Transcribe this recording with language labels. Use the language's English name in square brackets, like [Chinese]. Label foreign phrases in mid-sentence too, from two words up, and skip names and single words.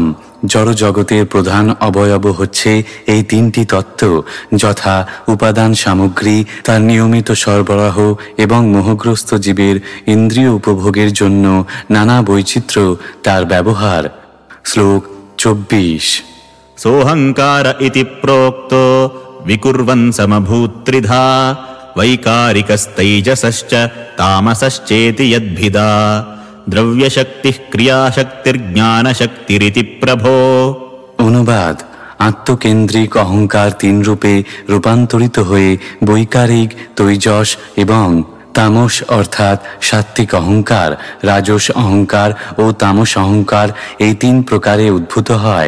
[Bangla] জড় জগতের প্রধান অবয়ব হচ্ছে এই তিনটি তত্ত্ব, যথা উপাদান সামগ্রী, তার নিয়মিত সরবরাহ এবং মোহগ্রস্ত জীবের ইন্দ্রিয় উপভোগের জন্য নানা বৈচিত্র্য তার ব্যবহার। শ্লোক 24। [Sanskrit] सोऽहङ्कार इति प्रोक्तो विकुर्वन् समभूत्त्रिधा वैकारिकस्तैजसश्च तामसश्चेति यद्भिदा द्रव्यशक्तिः क्रियाशक्तिर्ज्ञानशक्तिरिति प्रभो। [Bangla] অনুবাদ: আত্মকেন্দ্রিক অহংকার তিন রূপে রূপান্তরিত হয়ে বৈকারিক, তৈজস এবং তামস অর্থাৎ সাত্ত্বিক অহংকার, রাজস অহংকার ও তামস অহংকার এই তিন প্রকারে উদ্ভূত হয়।